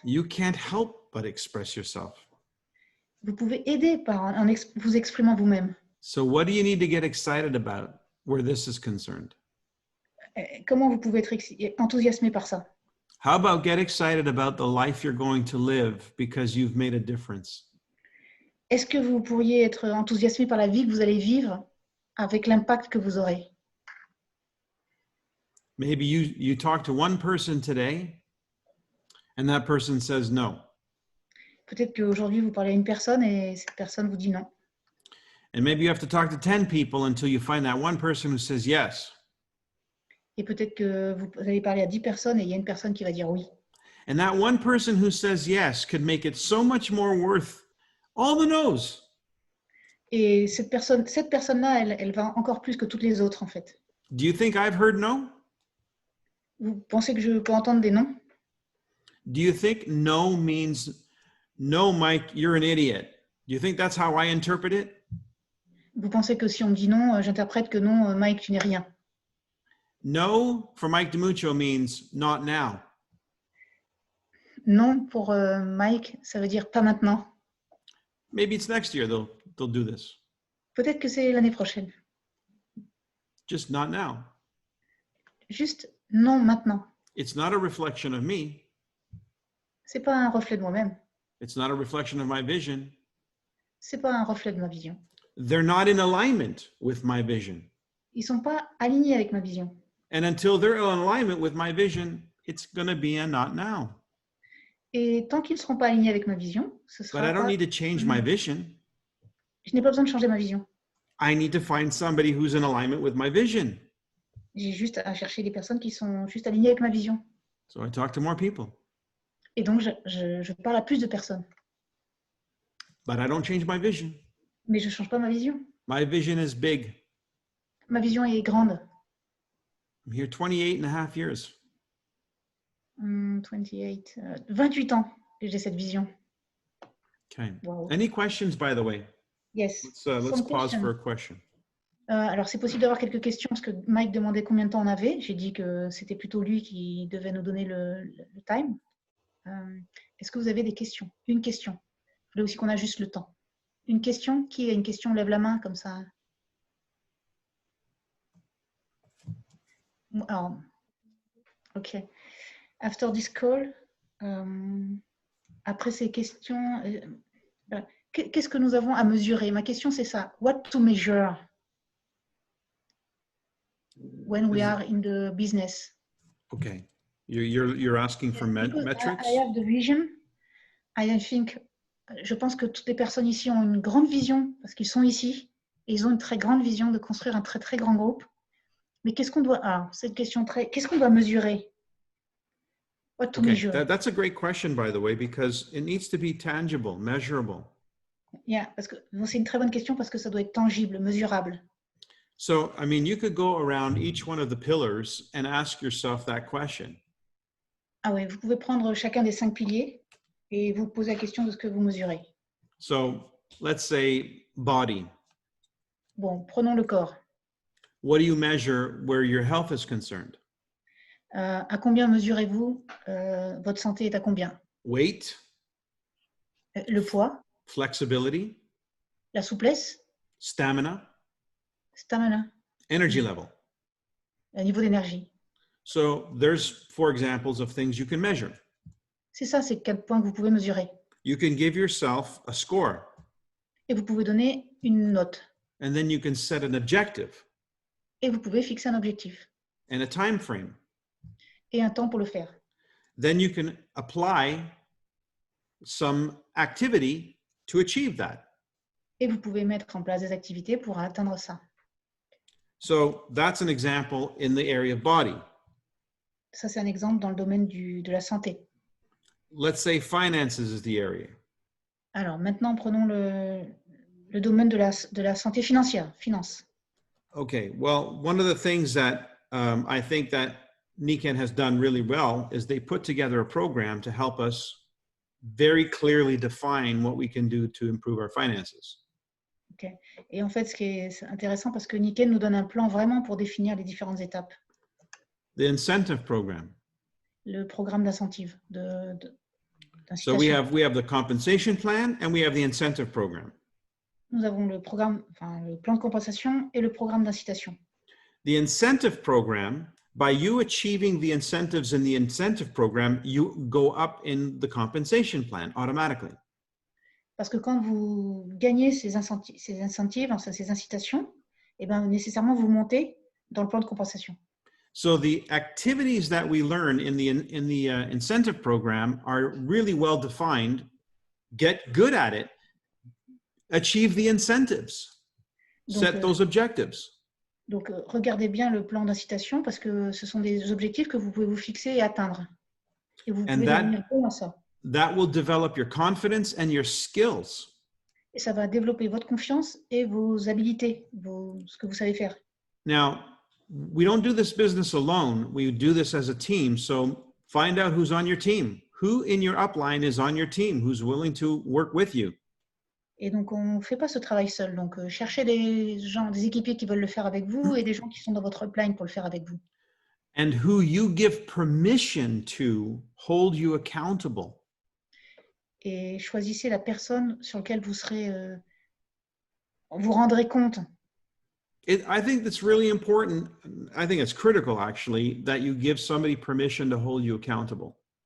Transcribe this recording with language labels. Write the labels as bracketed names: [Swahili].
[English] you can't help but express yourself. [French] Vous pouvez aider en vous exprimant vous-même. [English] So what do you need to get excited about where this is concerned? [French] Comment vous pouvez être enthousiasmé par ça? [English] How about get excited about the life you're going to live because you've made a difference? [French] Est-ce que vous pourriez être enthousiasmé par la vie que vous allez vivre avec l'impact que vous aurez? [English] Maybe you talk to one person today and that person says no. [French] Peut-être qu'aujourd'hui, vous parlez à une personne et cette personne vous dit non. [English] And maybe you have to talk to 10 people until you find that one person who says yes. [French] Et peut-être que vous allez parler à 10 personnes et il y a une personne qui va dire oui. [English] And that one person who says yes could make it so much more worth all the no's. [French] Et cette personne-là, elle va encore plus que toutes les autres, en fait. [English] Do you think I've heard no? [French] Vous pensez que je peux entendre des noms? [English] Do you think no means no, Mike, you're an idiot? Do you think that's how I interpret it? [French] Vous pensez que si on me dit non, j'interprète que non, Mike, tu n'es rien. [English] No for Mike DiMuccio means not now. [French] Non, pour Mike, ça veut dire pas maintenant. [English] Maybe it's next year they'll do this. [French] Peut-être que c'est l'année prochaine. [English] Just not now. [French] Juste non maintenant. [English] It's not a reflection of me. [French] C'est pas un reflet de moi-même. [English] It's not a reflection of my vision. [French] C'est pas un reflet de ma vision. [English] They're not in alignment with my vision. [French] Ils sont pas alignés avec ma vision. [English] And until they're in alignment with my vision, it's going to be a not now. [French] Et tant qu'ils ne seront pas alignés avec ma vision, ce sera [English] But I don't [French] pas... [English] need to change my vision. [French] Je n'ai pas besoin de changer ma vision. [English] I need to find somebody who's in alignment with my vision. [French] J'ai juste à chercher des personnes qui sont juste alignées avec ma vision. [English] So I talk to more people. [French] Et donc, je parle à plus de personnes. [English] But I don't change my vision. [French] Mais je ne change pas ma vision. [English] My vision is big. [French] Ma vision est grande. [English] I'm here 28 and a half years. [French] 28 ans que j'ai cette vision. [English] Okay. Wow. Any questions, by the way? Yes. Let's Some pause question. for a question. [French] Alors, c'est possible d'avoir quelques questions parce que Mike demandait combien de temps on avait. J'ai dit que c'était plutôt lui qui devait nous donner le time. Est-ce que vous avez des questions? Une question. Je voulais aussi qu'on a juste le temps. Une question? Qui a une question? Lève la main comme ça. Alors, [English] OK. After this call, [French] après ces questions, voilà. Qu'est-ce que nous avons à mesurer? Ma question, c'est ça. [English] What to measure when we are in the business? Okay. You're asking for Because metrics? I have the vision. I think, [French] je pense que toutes les personnes ici ont une grande vision parce qu'ils sont ici et ils ont une très grande vision de construire un très très grand groupe. Mais qu'est-ce qu'on doit, cette question qu'est-ce qu'on doit mesurer? [English] What to Okay, measure? that's a great question, by the way, because it needs to be tangible, measurable. [French] Yeah, parce que c'est une très bonne question parce que ça doit être tangible, mesurable. [English] So, I mean, you could go around each one of the pillars and ask yourself that question. [French] Ah ouais, vous pouvez prendre chacun des 5 piliers et vous poser la question de ce que vous mesurez. [English] So, let's say body. [French] Bon, prenons le corps. [English] What do you measure where your health is concerned? [French] À combien mesurez-vous votre santé est à combien? [English] Weight, [French] Le poids, [English] flexibility, [French] la souplesse, [English] stamina, [French] stamina, [English] energy level. [French] le niveau d'énergie. [English] So, there's 4 examples of things you can measure. [French] C'est ça, c'est 4 points que vous pouvez mesurer. [English] You can give yourself a score, [French] Et vous pouvez donner une note. [English] and then you can set an objective [French] Et vous pouvez fixer un objectif [English] and a time frame. [French] et un temps pour le faire. [English] Then you can apply some activity to achieve that. [French] Et vous pouvez mettre en place des activités pour atteindre ça. [English] So that's an example in the area of body. [French] Ça, c'est un exemple dans le domaine de la santé. [English] Let's say finances is the area. [French] Alors, maintenant, prenons le domaine de la santé financière, finance. [English] Okay, well, one of the things that I think that Niken has done really well is they put together a program to help us very clearly define what we can do to improve our finances. Okay. [French] Et en fait, ce qui est intéressant, parce que Niken nous donne un plan vraiment pour définir les différentes étapes. [English] The incentive program. [French] Le programme d'incentive, [English] So we have the compensation plan and we have the incentive program. [French] Nous avons le plan de compensation et le programme d'incitation. [English] The incentive program, by you achieving the incentives in the incentive program, you go up in the compensation plan automatically. [French] Parce que quand vous gagnez ces incentives, ces incitations, eh ben, nécessairement vous montez dans le plan de compensation. [English] So the activities that we learn in the incentive program are really well defined. Get good at it. Achieve the incentives. Set those objectives. [French] Donc, regardez bien le plan d'incitation parce que ce sont des objectifs que vous pouvez vous fixer et atteindre. Et vous pouvez devenir bon à ça. [English] That will develop your confidence and your skills. [French] Et ça va développer votre confiance et vos habilités, ce que vous savez faire. [English] Now, we don't do this business alone. We do this as a team. So find out who's on your team. Who in your upline is on your team, who's willing to work with you. [French] Et donc, on ne fait pas ce travail seul. Donc, cherchez des gens, des équipiers qui veulent le faire avec vous et des gens qui sont dans votre upline pour le faire avec vous. [English] And who you give permission to hold you accountable. [French] Et choisissez la personne sur laquelle vous serez, vous rendrez compte. [English] I think that's really important. I think it's critical, actually, that you give somebody permission to hold you accountable.